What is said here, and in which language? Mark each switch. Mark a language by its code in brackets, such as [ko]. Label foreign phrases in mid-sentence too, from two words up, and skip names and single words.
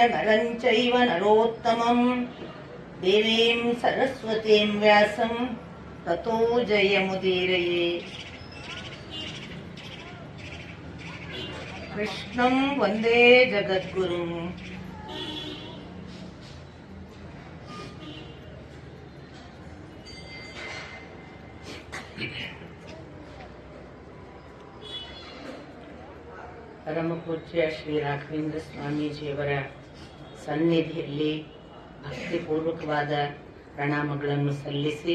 [sa] ನರಂ ಚೈವ ನರೋತ್ತಮಂ ದೇವೀಂ ಸರಸ್ವತೀಂ ವ್ಯಾಸಂ ತತೋ ಜಯಮುದೀರಯೇ. ಕೃಷ್ಣಂ ವಂದೇ ಜಗದ್ಗುರುಂ. [kn] ಪರಮ ಪೂಜ್ಯ ಶ್ರೀ ರಾಘವೇಂದ್ರ ಸ್ವಾಮೀಜಿಯವರ ಸನ್ನಿಧಿಯಲ್ಲಿ ಭಕ್ತಿಪೂರ್ವಕವಾದ ಪ್ರಣಾಮಗಳನ್ನು ಸಲ್ಲಿಸಿ